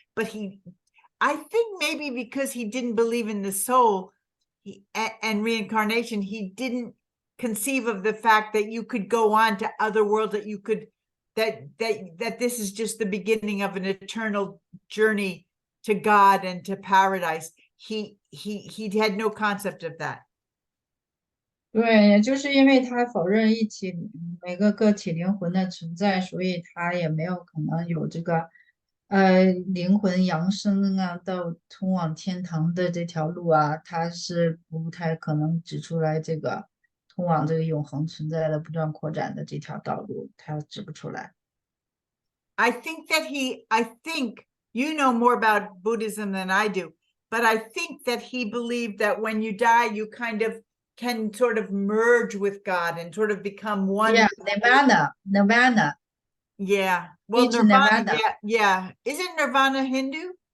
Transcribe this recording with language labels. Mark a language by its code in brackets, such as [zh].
[en] But I think maybe because he didn't believe in the soul and reincarnation, he didn't conceive of the fact that you could go on to other worlds, that this is just the beginning of an eternal journey to God and to paradise. He had no concept of that. [zh] 对，也就是因为他否认每个个体灵魂的存在，所以他也没有可能有这个灵魂扬升啊，到通往天堂的这条路啊，他是不太可能指出来这个通往这个永恒存在的不断扩展的这条道路，他指不出来。 [en] I think you know more about Buddhism than I do, but I think that he believed that when you die, you kind of can sort of merge with God and sort of become one. Yeah, Nirvana. Yeah. Well, Nirvana. Yeah. Isn't Nirvana Hindu?